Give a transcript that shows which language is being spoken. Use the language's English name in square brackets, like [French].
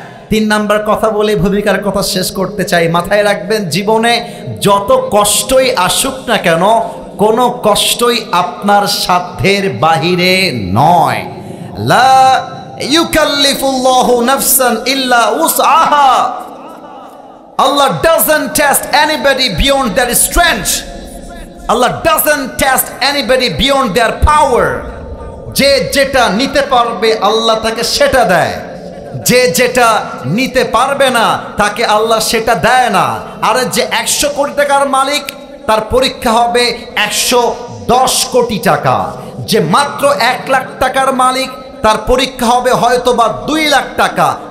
[Bangla] 3 number কথা বলে ভূমিকার কথা শেষ করতে চাই। মাথায় রাখবেন, জীবনে যত কষ্টই আসুক না কেন, কোনো কষ্টই আপনার সাধ্যের বাহিরে নয়। [Arabic] লা ইউকাল্লিফুল্লাহু নাফসান ইল্লা উসআহা। [English] Allah doesn't test anybody beyond their strength. Allah doesn't test anybody beyond their power. [Bangla] যে যেটা নিতে পারবে আল্লাহ তাকে সেটা দেয়, যে যেটা নিতে পারবে না তাকে আল্লাহ সেটা দেয় না। আর যে 100 কোটি টাকার মালিক, তার পরীক্ষা হবে 110 কোটি টাকা। যে মাত্র 1 লাখ টাকার মালিক, তার পরীক্ষা হবে হয়তোবা 2 লাখ টাকা।